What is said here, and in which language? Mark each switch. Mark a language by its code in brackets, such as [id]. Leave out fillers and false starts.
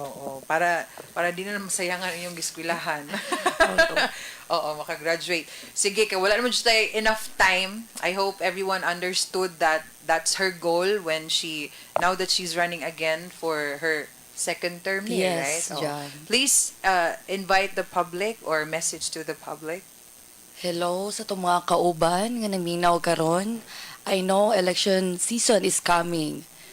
[ceb] Oo, para di na masayangan inyong giskwelahan. Oo, makagraduate. Sige, kay wala naman [en] just enough time. I hope everyone understood that that's her goal when now that she's running again for her second term here, Yes, right? Oo. John. Please invite the public or message to the public. [ceb] Hello sa itong mga kauban nga naminaw karon. [en] I know election season is coming.